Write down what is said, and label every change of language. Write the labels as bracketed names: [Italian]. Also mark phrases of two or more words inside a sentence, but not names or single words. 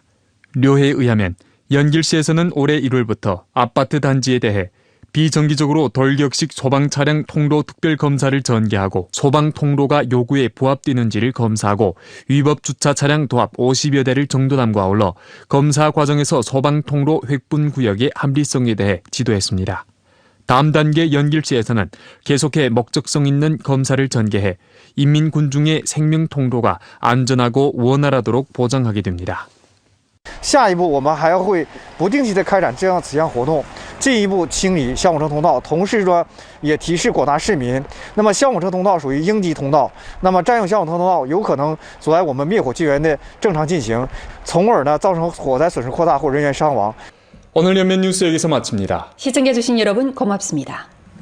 [Korean] 료해에 의하면 연길시에서는 올해 1월부터 아파트 단지에 대해 비정기적으로 돌격식 소방 차량 통로 특별검사를 전개하고 소방 통로가 요구에 부합되는지를 검사하고 위법 주차 차량 도합 50여 대를 정도함과 아울러 검사 과정에서 소방 통로 획분 구역의 합리성에 대해 지도했습니다. 다음 단계 연길시에서는 계속해 목적성 있는 검사를 전개해 인민군중의 생명 통로가 안전하고 원활하도록 보장하게 됩니다. [Chinese] 下一步，我们还会不定期的开展这样此项活动，进一步清理消防车通道。同时说，也提示广大市民，那么消防车通道属于应急通道，那么占用消防车通道有可能阻碍我们灭火救援的正常进行，从而呢造成火灾损失扩大或人员伤亡。 [Korean] 오늘 연면 뉴스 여기서 마칩니다. 시청해주신 여러분 고맙습니다.